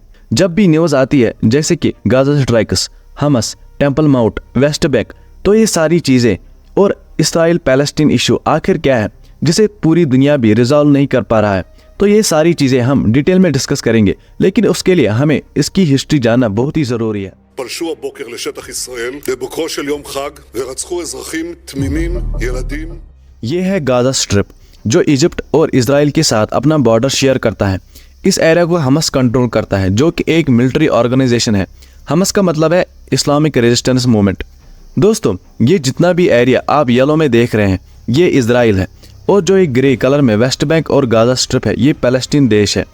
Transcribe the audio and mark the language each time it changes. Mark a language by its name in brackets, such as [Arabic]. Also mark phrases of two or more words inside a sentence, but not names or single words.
[Hindi] जब भी न्यूज़ आती है जैसे कि गाजा स्ट्राइक्स, हमास, टेम्पल माउंट, वेस्ट बैंक, तो ये सारी चीज़ें और इसराइल पैलेस्टीन इशू आखिर क्या है जिसे पूरी दुनिया भी रिजॉल्व नहीं कर पा रहा है? तो ये सारी चीज़ें हम डिटेल में डिस्कस करेंगे, लेकिन उसके लिए हमें इसकी हिस्ट्री जानना बहुत ही ज़रूरी है। [Hebrew] פלשו הבוקר לשטח ישראל בבוקרו של יום חג ורצחו אזרחים תמימים, ילדים. [Hindi] ये है गाजा स्ट्रिप, जो इजिप्ट और इसराइल के साथ अपना बॉर्डर शेयर करता है। इस एरिया को हमास कंट्रोल करता है, जो कि एक [English] military organization [Hindi] है। हमास का मतलब है [English] Islamic resistance movement. [Hindi] दोस्तों, ये जितना भी एरिया आप येलो में देख रहे हैं ये इसराइल है, और जो एक [English] grey colour [Hindi] में वेस्ट बैंक और गाजा स्ट्रिप है ये पैलेस्टीन देश है।